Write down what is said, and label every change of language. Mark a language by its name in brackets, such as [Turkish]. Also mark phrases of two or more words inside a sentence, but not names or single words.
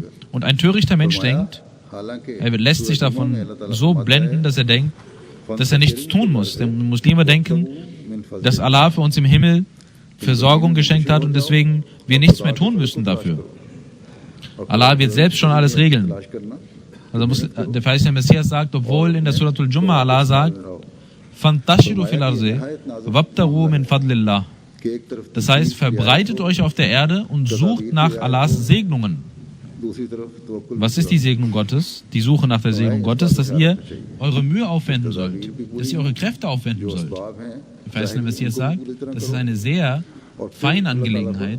[German] Und ein törichter Mensch denkt, er lässt sich davon so blenden, dass er denkt, dass er nichts tun muss. Denn Muslime denken, dass Allah für uns im Himmel Versorgung geschenkt hat und deswegen wir nichts mehr tun müssen dafür. Allah wird selbst schon alles regeln. Also der verheißene Messias sagt, obwohl in der Suratul Jumma Allah sagt, [Arabic] فانتشروا في الأرض وابتغوا من فضل الله. [German] Das heißt, verbreitet euch auf der Erde und sucht nach Allahs Segnungen. Was ist die Segnung Gottes? Die Suche nach der Segnung Gottes, dass ihr eure Mühe aufwenden sollt, dass ihr eure Kräfte aufwenden sollt. Der verheißene Messias sagt, das ist eine sehr feine Angelegenheit.